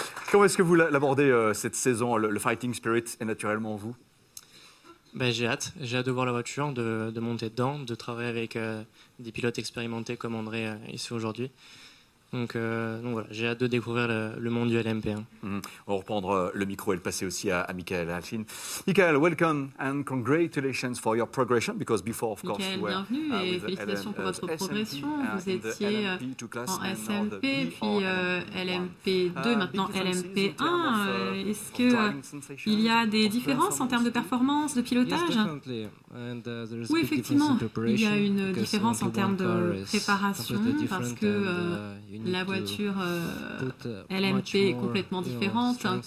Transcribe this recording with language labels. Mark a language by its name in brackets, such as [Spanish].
[French] Comment est-ce que vous l'abordez cette saison? Le fighting spirit est naturellement vous? J'ai hâte de voir la voiture, de monter dedans, de travailler avec des pilotes expérimentés comme André ici aujourd'hui. Donc voilà, j'ai hâte de découvrir le monde du LMP1. On va reprendre le micro et le passer aussi à Michael Alfin. [English] Michael, welcome and congratulations for your progression, because before, of course, Michael, you were [French] bienvenue et félicitations pour votre progression. Vous étiez en SMP, puis LMP2, maintenant LMP1. Est-ce qu'il y a des différences en termes de performance, de pilotage? Oui, effectivement, il y a une différence en termes de préparation parce que la voiture LMP est complètement différente.